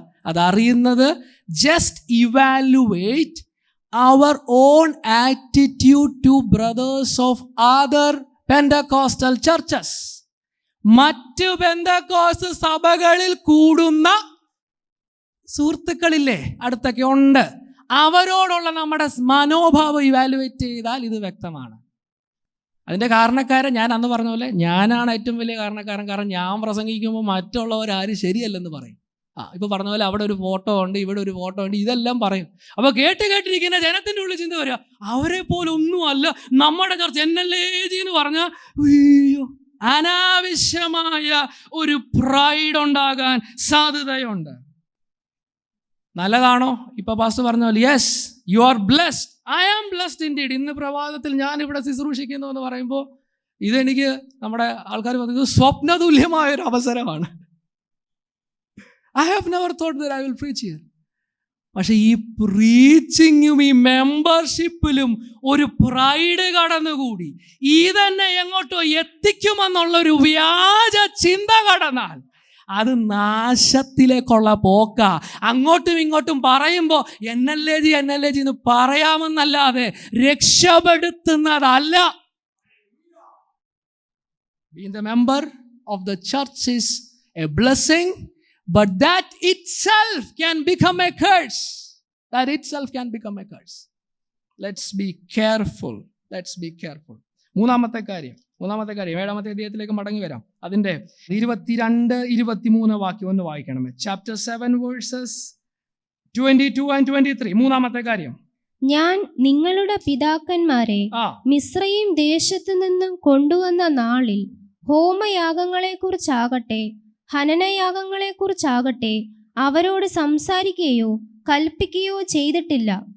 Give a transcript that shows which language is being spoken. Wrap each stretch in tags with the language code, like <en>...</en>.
<ml>അതറിയുന്നത്</ml> <en>Just evaluate our own attitude to brothers of other Pentecostal churches.</en> <ml>മറ്റു പെന്തക്കോസ്ത് സഭകളിൽ കൂടുന്ന സുഹൃത്തുക്കളില്ലേ, അടുത്തൊക്കെ ഉണ്ട്, അവരോടുള്ള നമ്മുടെ മനോഭാവം ഇവാലുവേറ്റ് ചെയ്താൽ ഇത് വ്യക്തമാണ്. അതിൻ്റെ കാരണക്കാരൻ ഞാൻ അന്ന് പറഞ്ഞ പോലെ ഞാനാണ് ഏറ്റവും വലിയ കാരണക്കാരൻ. കാരണം ഞാൻ പ്രസംഗിക്കുമ്പോൾ മറ്റുള്ളവരാരും ശരിയല്ലെന്ന് പറയും. ഇപ്പോൾ പറഞ്ഞ പോലെ അവിടെ ഒരു ഫോട്ടോ ഉണ്ട്, ഇവിടെ ഒരു ഫോട്ടോ ഉണ്ട്, ഇതെല്ലാം പറയും. അപ്പോൾ കേട്ടിരിക്കുന്ന ജനത്തിൻ്റെ ഉള്ളിൽ ചിന്ത വരിക, അവരെ പോലെ ഒന്നുമല്ല നമ്മുടെ ചർച്ച NLAG എന്ന് പറഞ്ഞാൽ അയ്യോ, അനാവശ്യമായ ഒരു പ്രൈഡ് ഉണ്ടാകാൻ സാധ്യതയുണ്ട്. നല്ലതാണോ? ഇപ്പൊ പാസ്റ്റർ പറഞ്ഞ പോലെ</ml> <en>Yes, you are blessed, I am blessed indeed.</en> <ml>ഇന്ന് പ്രഭാതത്തിൽ ഞാൻ ഇവിടെ ശുശ്രൂഷിക്കുന്നു എന്ന് പറയുമ്പോൾ ഇതെനിക്ക് നമ്മുടെ ആൾക്കാർ പറയുന്നത് സ്വപ്നതുല്യമായൊരു അവസരമാണ്.</ml> <en>I have never thought that I will preach here.</en> <ml>പക്ഷെ ഈ പ്രീച്ചിങ്ങും ഈ മെമ്പർഷിപ്പിലും ഒരു പ്രൈഡ് കടന്നുകൂടി ഈ തന്നെ എങ്ങോട്ടോ എത്തിക്കുമെന്നുള്ളൊരു വ്യാജ ചിന്ത കടന്നാൽ അത് നാശത്തിലേക്കുള്ള പോക്ക. അങ്ങോട്ടും ഇങ്ങോട്ടും പറയുമ്പോൾ എന്നല്ലേ ജി എന്ന് പറയാമെന്നല്ലാതെ രക്ഷപ്പെടുത്തുന്നതല്ല.</ml> <en>Being the member of the church is a blessing, but that itself can become a curse. That itself can become a curse. Let's be careful.</en> <ml>മൂന്നാമത്തെ കാര്യം 7-ാമത്തെ അധ്യായത്തിലേക്ക് മടങ്ങി വരാം. അതിൻ്റെ 22-23 വാക്യം ഒന്ന് വായിക്കണമേ.</ml> <en>Chapter 7 verses 22 and 23.</en> <ml>മൂന്നാമത്തെ കാര്യം, ഞാൻ നിങ്ങളുടെ പിതാക്കന്മാരെ മിസ്രയീം ദേശത്തു നിന്നും കൊണ്ടുവന്ന നാളിൽ ഹോമയാഗങ്ങളെക്കുറിച്ചാകട്ടെ ഹനനയാഗങ്ങളെക്കുറിച്ചാകട്ടെ അവരോട് സംസാരിക്കുകയോ കൽപ്പിക്കുകയോ ചെയ്തിട്ടില്ല.</ml>